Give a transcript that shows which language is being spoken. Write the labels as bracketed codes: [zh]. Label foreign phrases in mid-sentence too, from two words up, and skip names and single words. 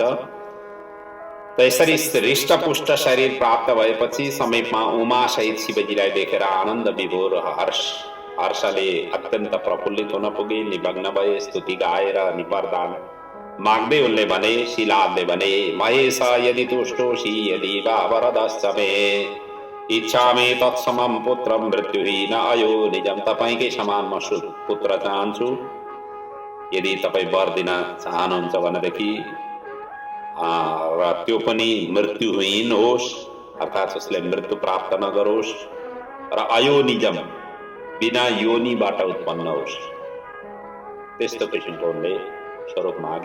[ne] त्यसरी हृष्टपुष्ट शरीर प्राप्त भएपछि समीपमा उमा सहित शिवजीलाई देखेर आनन्द विभोर हर्षले अत्यन्त प्रफुल्लित हुन पुगे। निमग्न भए, स्तुति गाएर अनि वरदान माग्दै उनले भने, शिलादले भने, [sa] महेश यदि तुष्टोषि यदि वा वरदश्च मे इच्छामि तत्समं पुत्रं मृत्युहीन अयो निजम। [ne] तपाईकै समान म पुत्र चाहन्छु। यदि तपाईँ वर दिन चाहनुहुन्छ भनेदेखि र त्यो पनि मृत्युहीन होस्, अर्थात् उसले मृत्यु प्राप्त नगरोस् र अयोनिजम, बिना योनिबाट उत्पन्न होस्, त्यस्तो किसिमको उनले स्वरूप मागे।